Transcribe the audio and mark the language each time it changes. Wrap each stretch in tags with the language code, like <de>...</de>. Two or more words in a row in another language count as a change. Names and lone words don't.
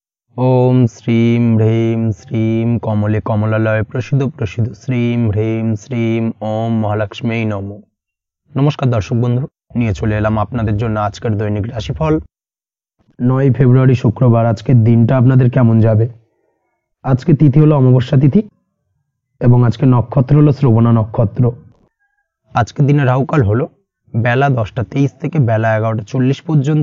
<sa>ओम श्रीम ह्रीम श्रीम कमले कमलालय प्रसिद्ध प्रसिद्ध श्रीम ह्रीम श्रीम ओम महालक्ष्मी नमो।</sa> <bn>নমস্কার দর্শক বন্ধু, নিয়ে চলে এলাম আপনাদের জন্য আজকের দৈনিক রাশিফল। 9 ফেব্রুয়ারি শুক্রবার। আজকের দিনটা আপনাদের কেমন যাবে? আজকে তিথি হলো অমাবস্যা তিথি এবং আজকে নক্ষত্র হলো শ্রবণা নক্ষত্র। আজকের দিনে রাহুকাল হলো বেলা 10টা 23 থেকে বেলা 11টা 40 পর্যন্ত।</bn>